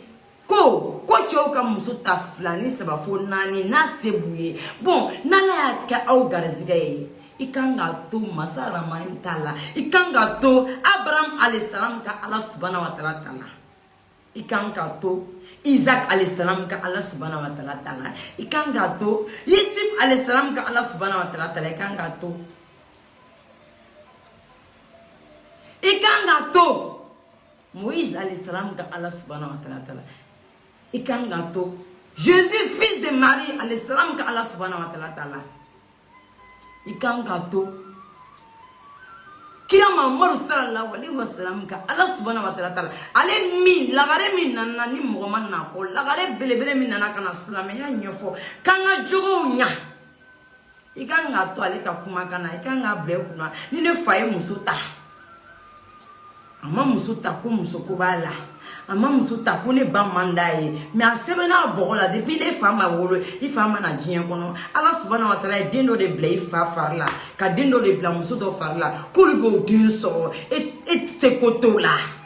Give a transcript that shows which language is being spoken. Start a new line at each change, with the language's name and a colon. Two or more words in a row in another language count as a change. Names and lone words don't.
Bambara: ko cɛw ka muso ta 2 ni 3 fo 4 n'a se b'u ye bon n'ala y'a kɛ aw garizigɛ ye i kan ka to masa ramani ta la i kan ka to Abraham alayhisalam ka ala
Arabic: سبحانه وتعالى
Bambara: ta la i kan ka to Isaac alayhisalam ka ala
Arabic: سبحانه وتعالى
Bambara: ta la i kan ka to Yusuf alayhisalam ka ala
Arabic: سبحانه وتعالى
Bambara: ta la i kan ka to Moïse alayhisalam ka ala
Arabic: سبحانه وتعالى
Bambara: ta la i kan ka to
French: Jésus fils de Marie
Bambara: alayhisalam ka ala
Arabic: سبحانه وتعالى
Bambara: ta la i kan ka to kira Muhammadu
Arabic: صلى الله عليه وسلم
Bambara: ka ala
Arabic: سبحانه وتعالى
Bambara: ale min lagare min nana ni mɔgɔ ma na ko lagare belebele min nana kana silamɛya ɲɛfɔ kan ka jogow ɲa i kan ka to ale ka kuma kana i kan ka bila kunna ni ne fa ye muso ta a ma muso ta ko muso ko b'a la a ma muso ta ko ne ba man d'a ye mais a sɛbɛnna bɔgɔ la depuis ne fa ma wolo i fa ma na diɲɛ kɔnɔ ala
Arabic: سبحانه وتعالى
Bambara: ye den dɔ de bila i fa fari la ka den dɔ de bila muso dɔ fari la k'olu b'o den sɔrɔ e tɛ se ko t'o la